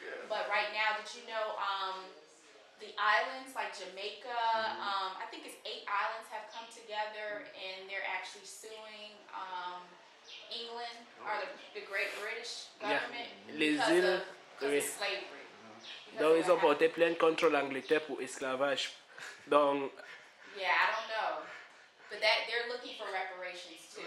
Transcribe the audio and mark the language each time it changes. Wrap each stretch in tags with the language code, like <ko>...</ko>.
<en>But right now, did you know the islands like Jamaica, I think it's 8 islands have come together and they're actually suing England or the Great British government because of slavery.</en> <fr>Donc ils ont porté plainte contre l'Angleterre pour esclavage. Donc</fr> <en>yeah, I don't know, but they're looking for reparations too.</en>